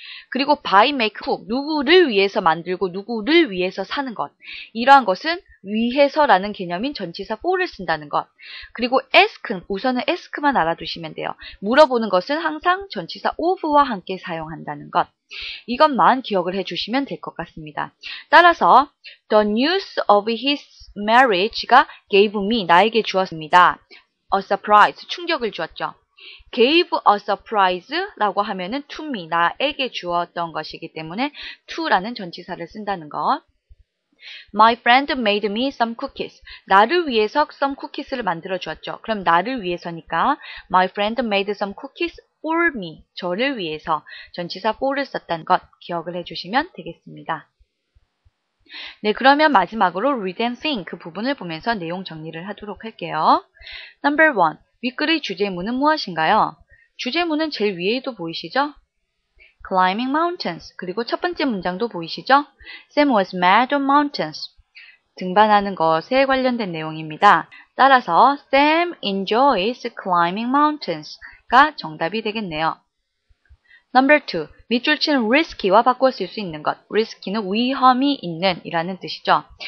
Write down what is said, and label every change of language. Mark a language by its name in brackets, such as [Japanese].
[Korean] 그리고 [English] buy, make, cook [Korean] 누구를 위해서 만들고 누구를 위해서 사는 것. 이러한 것은 위해서라는 개념인 전치사 for를 쓴다는 것. 그리고 ask는 우선은 ask만 알아두시면 돼요. 물어보는 것은 항상 전치사 of와 함께 사용한다는 것. 이것만 기억을 해주시면 될 것 같습니다. 따라서 [English] the news of his marriage가 gave me, [Korean] 나에게 주었습니다. [English] a surprise, [Korean] 충격을 주었죠. [English] gave a surprise [Korean] 라고 하면은 [English] to me, [Korean] 나에게 주었던 것이기 때문에 to라는 전치사를 쓴다는 것. [English] My friend made me some cookies. [Korean] 나를 위해서 [English] some cookies [Korean] 를 만들어 주었죠. 그럼 나를 위해서니까 [English] My friend made some cookies for me. [Korean] 저를 위해서 전치사 for를 썼다는 것 기억을 해주시면 되겠습니다. 네, 그러면 마지막으로 read and think 그 부분을 보면서 내용 정리를 하도록 할게요. [English] Number 1. [Korean] 윗글의 주제문은 무엇인가요? 주제문은 제일 위에도 보이시죠? [English] Climbing mountains. [Korean] 그리고 첫 번째 문장도 보이시죠? [English] Sam was mad on mountains. [Korean] 등반하는 것에 관련된 내용입니다. 따라서 [English] Sam enjoys climbing mountains [Korean] 가 정답이 되겠네요. [English] Number 2. [Korean] 밑줄 치는 risky와 바꿔 쓸 수 있는 것. risky는 위험이 있는 이라는 뜻이죠.